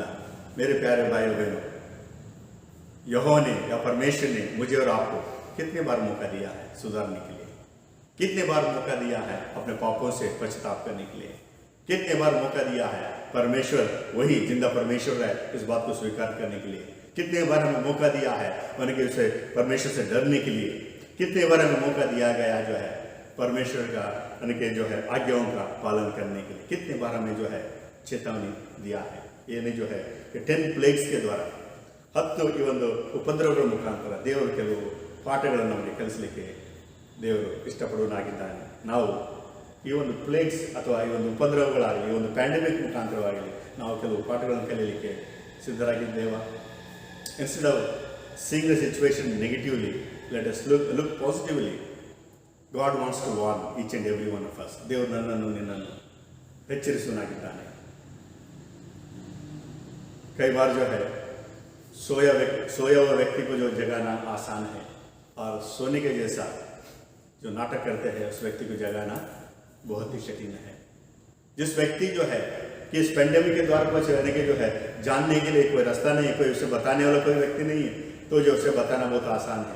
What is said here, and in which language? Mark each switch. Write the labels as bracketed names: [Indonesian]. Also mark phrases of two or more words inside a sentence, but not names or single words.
[Hindi] मेरे प्यारे भाई बहनों, यहोवा ने या परमेश्वर ने मुझे और आपको कितने बार मौका दिया है सुधारने के लिए, कितने बार मौका दिया है अपने पापों से पश्चाताप करने के लिए, कितने बार मौका दिया है परमेश्वर वही जिंदा परमेश्वर है इस बात को स्वीकार करने के लिए, कितने बार हमें मौका दिया है उनके उसे परमेश्वर से डरने के लिए, कितने बार हमें मौका दिया गया जो है परमेश्वर का उनके जो है आज्ञाओं का पालन करने के लिए, कितने बार हमें जो है चेतावनी दिया है। ये नहीं जो है कि 10 प्लेग्स के द्वारा 10 [Kannada] ಈ ಒಂದು ಉಪದ್ರವಗಳ ಮುಖಾಂತರ ದೇವರು ಕೆಲವು ಪಾಠಗಳನ್ನು ನಮಗೆ ಕಲಿಸಲಿಕ್ಕೆ ದೇವರು ಇಷ್ಟಪಡುವನಾಗಿದ್ದಾನೆ. ನಾವು ಈ ಒಂದು ಪ್ಲೇಗ್ಸ್ ಅಥವಾ ಈ ಒಂದು ಉಪದ್ರವಗಳಾಗಲಿ, ಈ ಒಂದು ಪ್ಯಾಂಡಮಿಕ್ ಮುಖಾಂತರವಾಗಲಿ ನಾವು ಕೆಲವು ಪಾಠಗಳನ್ನು ಕಲಿಯಲಿಕ್ಕೆ ಸಿದ್ಧರಾಗಿದ್ದೇವಾ? [English] instead of seeing the situation negatively, let us look positively. God wants to warn each and every one of us. [Kannada] ದೇವರು ನನ್ನನ್ನು ನಿನ್ನನ್ನು ಎಚ್ಚರಿಸುವನಾಗಿದ್ದಾನೆ. [Hindi] कई बार जो है सोया हुआ व्यक्ति को जो जगाना आसान है, और सोने के जैसा जो नाटक करते हैं उस व्यक्ति को जगाना बहुत ही कठिन है। जिस व्यक्ति जो है कि इस पेंडेमिक के द्वारा पर रहने के जो है जानने के लिए कोई रास्ता नहीं है, कोई उसे बताने वाला कोई व्यक्ति नहीं है, तो जो उसे बताना बहुत आसान है।